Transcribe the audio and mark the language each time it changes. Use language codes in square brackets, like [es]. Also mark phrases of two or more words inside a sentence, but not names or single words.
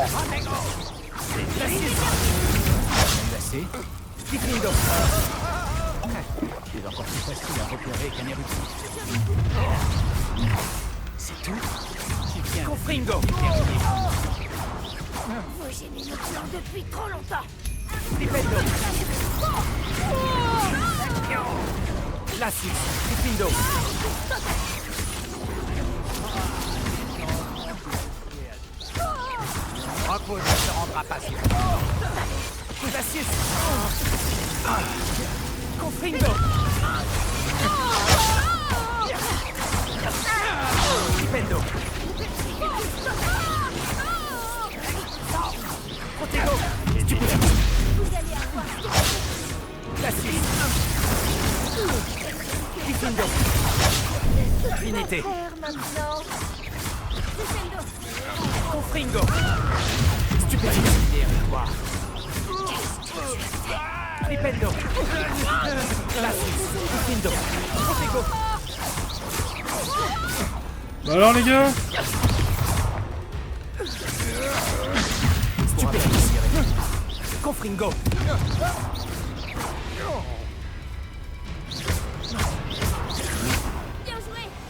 [fr] C'est Glacius. Glacé. Bingo. C'est encore plus facile à repérer qu'un érudit. C'est tout? Confringo! Vous gênez nos plans depuis trop longtemps. Flipendo! Glacius! Flipendo! Rockwood ne se rendra pas si Glacius! Confringo! Flipendo! Protego! Vous allez avoir Glacius! Flipendo! Trinité! frère maintenant. Defendo. Confringo! Stupéfié! Flipendo! Glacius! Flipendo! Protego! Bah alors les gars, Stupéfié! Confringo! Bien joué.